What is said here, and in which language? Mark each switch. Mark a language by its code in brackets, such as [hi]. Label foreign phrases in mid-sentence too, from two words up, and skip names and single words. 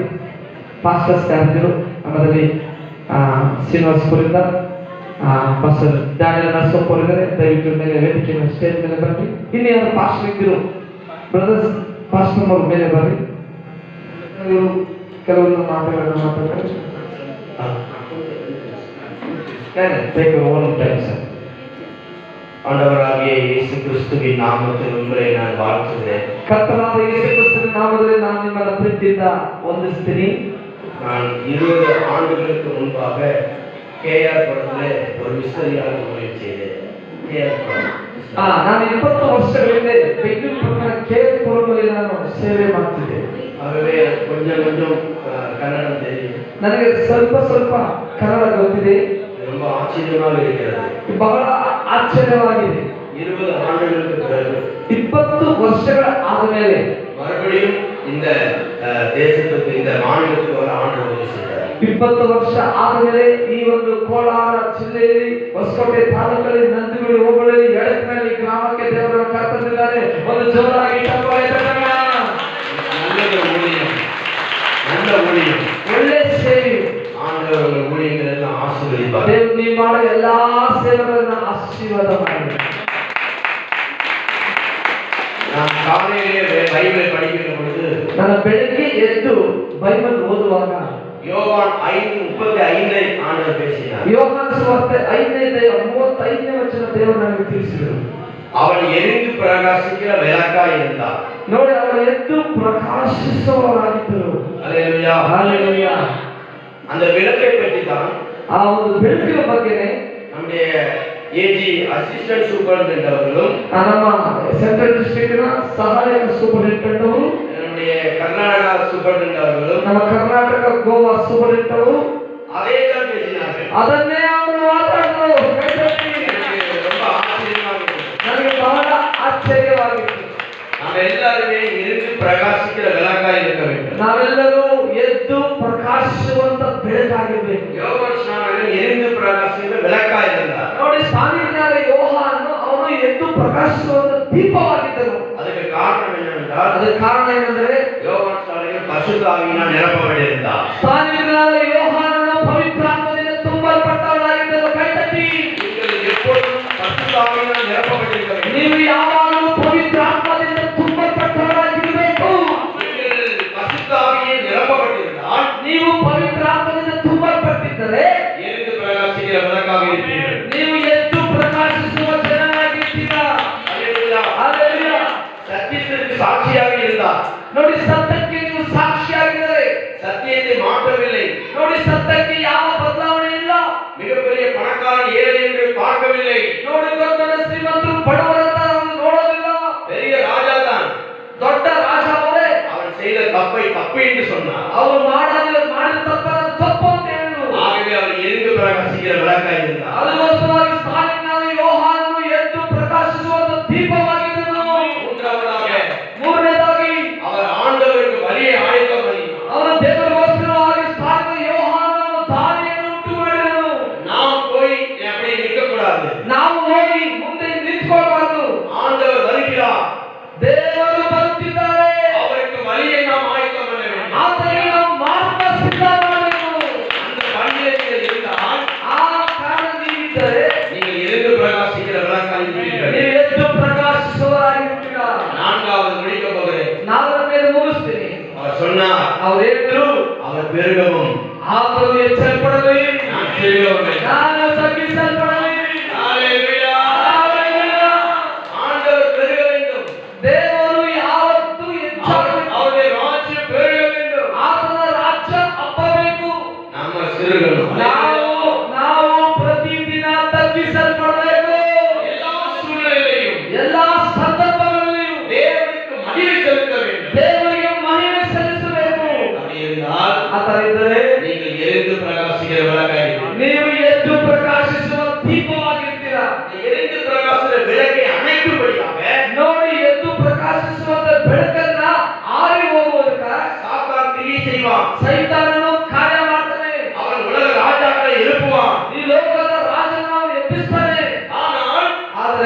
[kn] ಪಾಸ್ಟರ್ಸ್ ಯಾರಿದ್ರು ನಮ್ಮಲ್ಲಿ ಶ್ರೀನಿವಾಸಪುರಿಂದ ಪಾಸ್ಟರ್ ಡ್ಯಾನಿಯಲ್ ನರಸಪ್ಪ ಇದ್ದಾರೆ, ದಯವಿಟ್ಟು ಮೇಲೆ ವೇದಿಕೆ ಸ್ಟೇಜ್ ಮೇಲೆ ಬರ್ರಿ. ಇನ್ನು ಯಾರು ಪಾಸ್ಟರ್ ಇದ್ದರು ಬ್ರದರ್ಸ್ ಪಾಸ್ಟರ್ ಅವ್ರ ಮೇಲೆ ಬರ್ರಿ. ಕೆಲವರು ಮಾತುಗಳನ್ನು ಮಾತಾಡ್ತಾರೆ. [ta] ஆண்டவராகிய இயேசு கிறிஸ்துவின் நாமத்தில் உங்களை நான் வாழ்த்துகிறேன். [kn] கர்த்தராದ ಯೇಸು ಕ್ರಿಸ್ತನ ನಾಮದಲ್ಲಿ ನಾನು ನಿಮ್ಮನ್ನು ಪ್ರೀತಿಯಿಂದ ವಂದಿಸ್ತೀನಿ. [ta] நான் 20 ஆண்டுகளுக்கு முன்பாக கேஆர் படத்திலே ஒரு மிஷனரியாக ஊழியம் செய்தேன். கேஆர் படம். [kn] ನಾನು 20 ವರ್ಷಗಳ ಹಿಂದೆ ಬೆಂಗಳೂರು ಪಟ್ಟಣ ಕೇಆರ್ ಪುರದಲ್ಲಿ ನಾನು ಸೇವೆ ಮಾಡ್ತಿದ್ದೆ. [ta] ஆகவே கொஞ்சம் கொஞ்சம் கன்னடம் தெரியும். [kn] ನನಗೆ ಸ್ವಲ್ಪ ಸ್ವಲ್ಪ ಕನ್ನಡ ಗೊತ್ತಿದೆ. [ta] ரொம்ப ஆச்சரியமாக இருக்கிறது. [kn] ಬಹಳ ಆಶ್ಚರ್ಯವಾಗಿದೆ. [ta] 20 ஆண்டுகளுக்கு பிறகு [kn] 20 ವರ್ಷಗಳ ಆದಮೇಲೆ [ta] மறுபடியும் இந்த தேசத்துக்கு இந்த மாநிலத்துக்கு வர ஆண்டவர் உதவி செய்தார். [kn] 20 ವರ್ಷ ಆದಮೇಲೆ ಈ ಒಂದು ಕೋಲಾರ ಜಿಲ್ಲೆಯಲ್ಲಿ ಹೊಸಕೋಟೆ ತಾಲೂಕಲ್ಲಿ ನಂದಿಗುಡಿ ಹೋಬಳಿ ಎಡಕನಹಳ್ಳಿ ಗ್ರಾಮಕ್ಕೆ ದೇವರ ಕರೆತಂದಿದ್ದಾರೆ. ಒಂದು ಜೋರಾಗಿ ಚಪ್ಪಾಳೆ ತಟ್ಟೋಣ. [ta] நல்ல ஊழியம் [kn] ಒಳ್ಳೆ ಸೇವೆ. [ta] ஆண்டவர் ஊழியங்கள் எல்லாம் ஆசீர்வதிப்பார். [kn] ದೇವರು ನೀವು ಮಾಡೋ ಎಲ್ಲಾ ಸೇವೆಗಳನ್ನು ಆಶೀರ್ವಾದ ಮಾಡಿ. [ta] நான் காலையிலே பைபிளை படிக்கிற பொழுது [kn] ನಾನು ಬೆಳಗ್ಗೆ ಎದ್ದು ಬೈಬಲ್ ಓದುವಾಗ [ta] யோவான் 5:35 ஆண்டவர் பேசினார். [kn] ಯೋಹಾನ ಸುವಾರ್ತೆ 5:35 ವಚನ ದೇವರು ನನಗೆ ತಿಳಿಸಿದರು. [ta] அவன் எரிந்து பிரகாசிக்கிற விளக்காய் இருந்தார். [kn] ನೋಡಿ, ಅವರು ಎದ್ದು ಪ್ರಕಾಶಿಸುವವರಾಗಿದ್ದರು. [ta] அல்லேலூயா. ஹalleluya. அந்த விளக்கை பற்றி தான் [kn] ಆ ಒಂದು ಬೆಳಕಿನ ಬಗ್ಗೆನೇ [ta] நம்முடைய ஏஜி [en] assistant superintendent [ta] அவர்களும் [kn] ನಮ್ಮ [en] central district [kn] ನ ಸಹಾಯಕ ಸೂಪರಿಂಟೆಂಡೆಂಟ್ ಅವರು, [ta] நம்முடைய கர்நாடகா சூப்பரிண்டென்டென்ட் அவர்களும், [kn] ನಮ್ಮ ಕರ್ನಾಟಕ ಗೋವಾ ಸೂಪರಿಂಟೆಂಡೆಂಟ್ ಅವರು [ta] அதே தான் பேசினார்கள். [kn] ಅದನ್ನೇ ಅವರು ಮಾತಾಡಿದರು. [ta] ரொம்ப ஆச்சரியமாக இருந்தது. [kn] ನನಗೆ ಬಹಳ ಆಶ್ಚರ್ಯವಾಗಿತ್ತು. [ta] நாம் எல்லாருமே எரிந்து பிரகாசிக்கிற விளக்காய் இருக்க வேண்டும். [kn] ನಾವೆಲ್ಲರೂ ಎದ್ದು ಪ್ರಕಾಶಿಸುವಂತ ಬೆಳಕಾಗಿರಬೇಕು. [ta] யோவான் ஸ்நானகன் எரிந்து பிரகாசிக்கிற விளக்காய் இருந்தார். [kn] ನೋಡಿ, ಸ್ನಾನಿಕನಾದ ಯೋಹಾನನು ಅವನು ಎದ್ದು ಪ್ರಕಾಶಿಸುವಂತ ದೀಪವಾಗಿದ್ದರು. [ta] அதுக்கு காரணம் என்னவென்றால் [kn] ಅದಕ್ಕೆ ಕಾರಣ ಏನಂದ್ರೆ [ta] யோவான் ஸ்நானகன் பரிசுத்த ஆவியினால் நிரப்பப்பட்டிருந்தார். [kn] ಸ್ನಾನಿಕನಾದ ಯೋಹಾನನು ಪವಿತ್ರಾತ್ಮದಿಂದ ತುಂಬಲ್ಪಟ್ಟವನಾಗಿದ್ದರು. ಕೈತಟ್ಟಿ. [ta] நீங்கள் எப்பொழுதும் பரிசுத்த ஆவியினால் நிரப்பப்பட்டிருக்க வேண்டும். [kn] ನೀವು ಯಾವಾಗಲೂ ಪವಿತ್ರಾತ್ಮದಿಂದ ತುಂಬಲ್ಪಟ್ಟವರಾಗಿರಬೇಕು. [ta] நீங்கள் பரிசுத்த ஆவியில் நிரப்பப்பட்டிருந்தால் [kn] ನೀವು ಪವಿತ್ರಾತ್ಮದಿಂದ ತುಂಬಲ್ಪಟ್ಟಿದ್ದರೆ [ta] எரிந்து பிரகாசிக்கிற விளக்காக இருப்பீர்கள். [kn] ನೀವು ಎದ್ದು ಪ್ರಕಾಶಿಸುವ ಜನರಾಗಿರ್ತೀರಾ. [ta] அல்லேலூயா. [kn] ಹಲ್ಲೆಲೂಯಾ. [ta] சத்தியத்திற்கு சாட்சியாக இருந்தார். [kn] ನೋಡಿ, ಸತ್ಯಕ್ಕೆ ನೀವು ಸಾಕ್ಷಿಯಾಗಿದ್ದಾರೆ. [ta] சத்தியத்தை மாற்றவில்லை. [kn] ನೋಡಿ, ಸತ್ಯಕ್ಕೆ ಯಾವ ಬದಲಾವಣೆ ಇಲ್ಲ. [ta] மிகப்பெரிய பணக்காரன் ஏழை என்று பார்க்கவில்லை. [kn] ನೋಡಿ, ದೊಡ್ಡ ಶ್ರೀಮಂತರು ಬಡವರಂತ ನಾವು ನೋಡೋದಿಲ್ಲ. [ta] பெரிய ராஜா தான். [kn] ದೊಡ್ಡ ರಾಜ ಅವರೇ. [ta] அவன் செய்த தப்பை தப்பு என்று சொன்னார். [kn] ಅವರು ಮಾಡಿದ ತಪ್ಪನ್ನು ತಪ್ಪು ಅಂತ ಹೇಳಿದ್ರು. [ta] ஆகவே அவர் எரிந்து பிரகாசிக்கிற விளக்காய் இருந்தார். [kn] ಅದಕ್ಕೋಸ್ಕರವಾಗಿ ಸ್ನಾನಿಕನಾದ ಯೋಹಾನನು ಎದ್ದು ಪ್ರಕಾಶಿಸುವಂತ ದೀಪವಾಗಿದ್ದನು. ಮೂರನೇದಾಗಿ [ta] அவர் ஆண்டவருக்கு வழியை ஆயத்தம் பண்ணினார். [kn] ಅವನು ದೇವರಿಗೋಸ್ಕರವಾಗಿ ಸ್ನಾನಿಕ ಯೋಹಾನನು ದಾರಿಯನ್ನು ಉಂಟು ಮಾಡಿದನು. [ta] நாம் போய் அப்படி நிற்க கூடாது. [kn] ನಾವು ಹೋಗಿ ಮುಂದೆ ನಿಂತ್ಕೊಳ್ಬಾರ್ದು. [ta] ஆண்டவர் வருகிறார். [kn] ದೇವರು ಬರುತ್ತಿದ್ದಾರೆ. [ta] அவருக்கு வழியை நாம் ஆயத்தம் பண்ண வேண்டும். [kn] ಆತನಿಗೆ ನಾವು ಮಾರ್ಗ ಸಿದ್ಧ ಮಾಡಬೇಕು. [ta] அந்த வழியை நீங்கள் இருந்தால் [kn] ಆ ಕಾರಣದಿಂದಿದ್ದರೆ [ta] நீங்கள் எரிந்து பிரகாசிக்கிற விளக்காய் இருப்பீர்கள். [kn] ನೀವು ಎದ್ದು ಪ್ರಕಾಶಿಸುವವರಾಗಿರ್ತೀರಾ. [ta] நான்காவது முடிக்க போகிறேன். [kn] ನಾಲ್ಕರ ಮೇಲೆ ಮುಗಿಸ್ತೀನಿ. [ta] அவர் சொன்னார், [kn] ಅವ್ರು ಹೇಳಿದ್ರು, [ta] அவர் பெருகவும் [kn] ಆತನು ಎಚ್ಚರಪಡಲಿ, [ta] நான் பெருகவும். [kn] ನಾನು ತಗ್ಗಿಸಲ್ಪಡಲಿ. ஹalleluya. ಹಲ್ಲೆಲೂಯಾ. [ta] ஆண்டவர் பெருக வேண்டும். [kn] ದೇವರು ಯಾವತ್ತೂ ಹೆಚ್ಚಾಗಬೇಕು. [ta] அவருடைய ராஜ்யம் பெருக வேண்டும். [kn] ಆತನ ರಾಜ್ಯ ಹಬ್ಬಬೇಕು. [ta] நம்ம சிறுகளும் [kn] ನಾವು ಪ್ರತಿದಿನ ತಗ್ಗಿಸಲ್ಪಡಬೇಕು. [ta] எல்லா சூழ்நிலையிலும் [kn] ಎಲ್ಲಾ ಸಂದರ್ಭಗಳಲ್ಲಿಯೂ [ta] தேவனுக்கு மகிமை செலுத்த வேண்டும். [kn] ದೇವರಿಗೆ ಮಹಿಮೆ ಸಲ್ಲಿಸಬೇಕು. [ta] அப்படி இருந்தால் [kn] ಆ ತರ ಇದ್ದರೆ [ta] நீங்கள் எரிந்து பிரகாசிக்கிற விளக்காய் [kn] ನೀವು ಎದ್ದು ಪ್ರಕಾಶಿಸುವ ದೀಪವಾಗಿರ್ತೀರಾ. [ta] எரிந்து பிரகாசிக்கிற விளக்கை அணைக்கும்படியாக [kn] ನೋಡಿ, ಎದ್ದು ಪ್ರಕಾಶಿಸುವಂತ ಬೆಳಕನ್ನ ಆರಿ ಹೋಗುವುದಕ್ಕ [ta] சாத்தான் கிரியை செய்வான். [kn] ಸೈತಾನನು ಕಾರ್ಯ ಮಾಡ್ತಾನೆ. [ta] அவன் உலக ராஜாக்களை எழுப்புவான். [kn] ಈ ಲೋಕದ ರಾಜನನ್ನು ಎಬ್ಬಿಸ್ತಾನೆ. [ta] ஆனால்